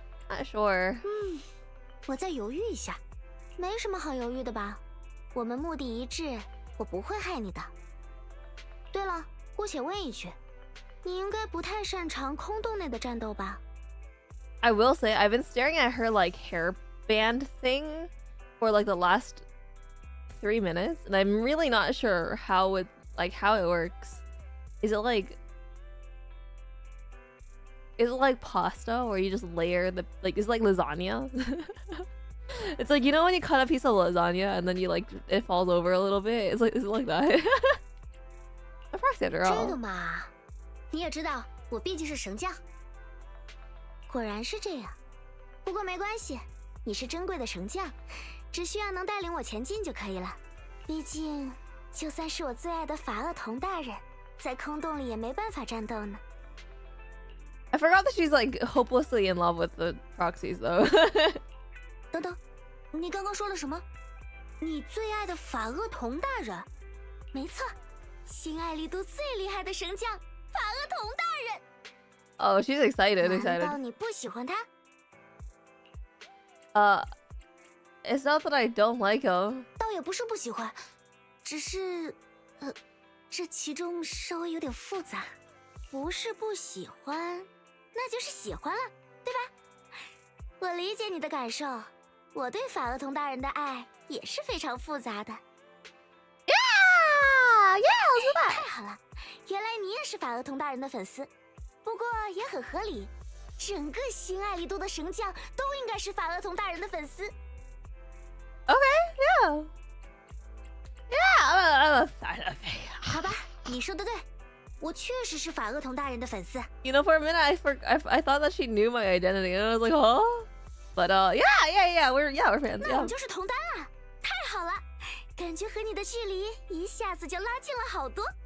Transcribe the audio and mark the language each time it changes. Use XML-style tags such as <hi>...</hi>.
<en>Not sure.</en> <zh>我再犹豫一下，没什么好犹豫的吧？我们目的一致，我不会害你的。对了，姑且问一句，你应该不太擅长空洞内的战斗吧？</zh> <en>I will say I've been staring at her like hairband thing for like the last 3 minutes, and I'm really not sure how it works. Is it like pasta where you just layer the is it like lasagna? It's like, you know when you cut a piece of lasagna and then you like it falls over a little bit? Is it like that? A proxy after</en> <zh>这</zh> <en>all.</en> <zh>个嘛，你也知道，我毕竟是神将。果然是这样，不过没关系，你是珍贵的神将，只需要能带领我前进就可以了。毕竟，就算是我最爱的法厄同大人，在空洞里也没办法战斗呢。</zh> <en>I forgot that she's like hopelessly in love with the proxies though.</en> <zh>等等，你刚刚说了什么？你最爱的法厄同大人？没错，新爱丽都最厉害的神将法厄同大人。</zh> <en>Oh, she's excited.</en> <zh>难道你不喜欢他？</zh> <en>It's not that I don't like him.</en> <zh>倒也不是不喜欢，只是，这其中稍微有点复杂。不是不喜欢，那就是喜欢了，对吧？我理解你的感受，我对法厄同大人的爱也是非常复杂的。</zh> <en>Yeah, let's do that.</en> <zh>太好了，原来你也是法厄同大人的粉丝。不过也很合理，整个新爱丽都的神将都应该是法厄同大人的粉丝。</zh> <en>Okay, yeah, I'm a fan of it.</en> <zh>好吧，你说的对，我确实是法厄同大人的粉丝。</zh> <en>You know, for a minute, I thought that she knew my identity, and I was like, huh? But yeah, we're fans.</en> <zh>那我</zh> <en>Yeah.</en> <zh>们就是同担了，太好了，感觉和你的距离一下子就拉近了好多。</zh>